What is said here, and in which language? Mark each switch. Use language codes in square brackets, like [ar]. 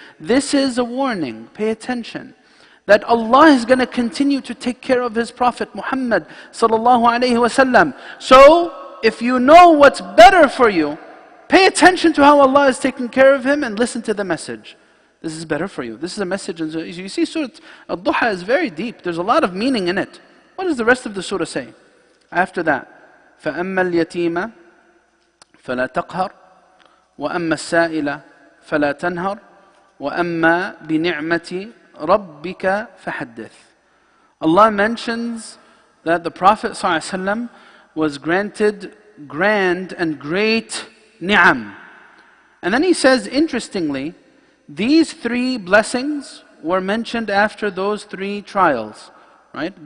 [en] This is a warning, pay attention, that Allah is going to continue to take care of His Prophet Muhammad sallallahu alaihi wasallam. So, if you know what's better for you, pay attention to how Allah is taking care of him and listen to the message. This is better for you. This is a message. And you see, Surat ad-Duha is very deep. There's a lot of meaning in it. What does the rest of the surah say? After that, [ar] فَأَمَّا الْيَتِيمَ فَلَا تَقْهَرْ وَأَمَّا السَّائِلَ فَلَا تَنْهَرْ وَأَمَّا بِنِعْمَةِ رَبِّكَ فَحَدِّثْ. [en] Allah mentions that the Prophet ﷺ was granted grand and great ni'am. And then He says, interestingly, these three blessings were mentioned after those three trials. Right?